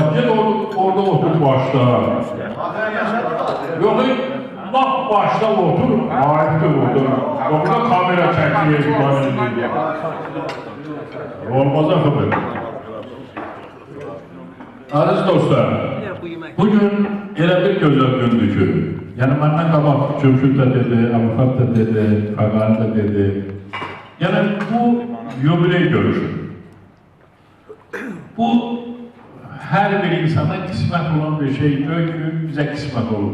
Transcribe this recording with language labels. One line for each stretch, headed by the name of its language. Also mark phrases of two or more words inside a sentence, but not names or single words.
Turkish: Gel orada otur başta. Yok bak başta otur. Hariktir otur. Orada kamera çekiyor. Olmaz efendim.
Azerbaijani: Aziz dostlar, bugün elə bir gözəl gündür ki, yəni məndən qabaq Cümşüd də dedi, Avufat da dedi, Qaqani da dedi. Yəni bu yubiley görüşü. Bu hər bir insana qismət olan bir şeydir ki, bizə qismət olur.